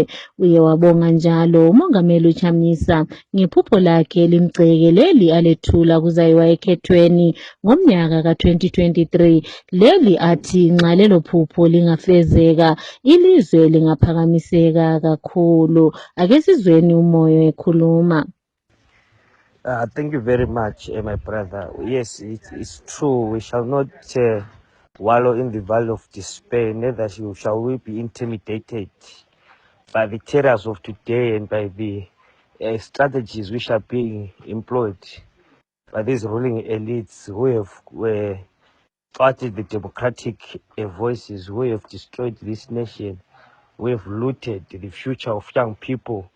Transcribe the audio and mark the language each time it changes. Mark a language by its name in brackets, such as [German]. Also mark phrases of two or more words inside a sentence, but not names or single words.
[North Ndebele] Uye wabonga njalo umongameli uChamisa ngephupho lakhe limgceke leli alethula kuzayiwa ekhethweni ngomnyaka ka-2023. Leli athi nxa lelo phupho lingafezeka ilizwe lingaphakamiseka kakhulu. Ake sizweni umoyo ekhuluma. [English] Thank you very much, my brother. Yes, it's true. We shall not wallow in the valley of despair, neither shall we be intimidated by the terrors of today and by the strategies which are being employed by these ruling elites who have thwarted the democratic voices, who have destroyed this nation, who have looted the future of young people.